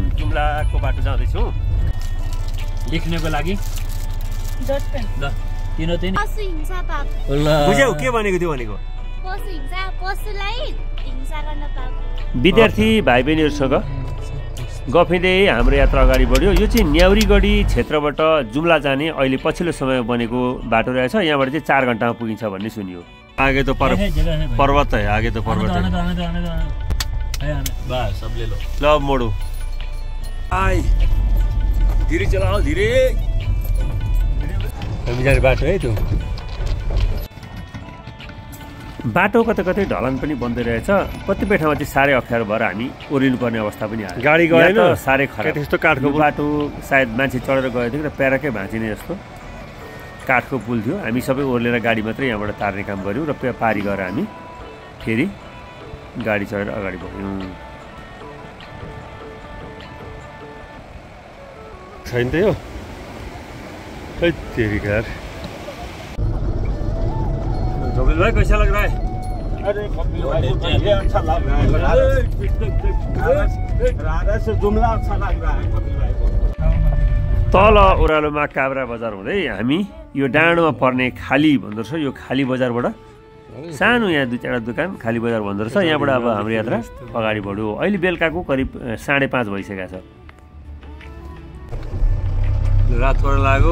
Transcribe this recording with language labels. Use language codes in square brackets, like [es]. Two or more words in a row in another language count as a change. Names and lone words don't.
[ne] जुम्लाको बाटो जाँदैछौँ। लेख्नको लागि बुझ्यौ के भनेको थियो? भनेको विद्यार्थी भाइ बहिनीहरूसँग गफिँदै हाम्रो यात्रा अगाडि बढ्यो। यो चाहिँ न्याउरीगढी क्षेत्रबाट जुम्ला जाने अहिले पछिल्लो समयमा बनेको बाटो रहेछ। यहाँबाट चाहिँ 4 घन्टामा पुगिन्छ भन्ने सुनियो। [hi] आगे तो पर्वत है, आगे तो पर्वत है। ल मोडो धीरे चलाओ, धीरे। [ne] हामी जाने बाटो है त्यो। बाटो कतै कतै ढलान पनि बन्दै रहेछ। कतिपय ठाउँमा चाहिँ साह्रै अप्ठ्यारो भएर हामी ओर्लिनुपर्ने अवस्था पनि आयो। गाडी गएन, साह्रै खराब। त्यस्तो काठको बाटो सायद मान्छे चढेर गएको थियो र प्याराकै भाँचिने जस्तो काठको पुल थियो। हामी सबै ओर्लेर गाडी मात्रै यहाँबाट तार्ने काम गऱ्यौँ र पारी गएर हामी फेरि गाडी चढेर अगाडि बढ्यौँ। छैन त यो [hi] तेरी कार। कपिल भाई कैसा लग रहा है? अरे कपिल भाई मुझे अच्छा लग रहा है। रारा से जुमला अच्छा लग रहा है कपिल भाई को। [ne] तल ओह्रालोमा काभ्रा बजार हुँदै हामी यो डाँडोमा पर्ने खाली भन्दो रहेछ। यो खाली बजारबाट सानो यहाँ 2-4 दोकान खाली बजार भन्दो रहेछ। यहाँबाट अब हाम्रो यात्रा अगाडि बढ्यो। अहिले बेलुकाको करिब 5:30 भइसकेको छ। रात पर लाग्यो।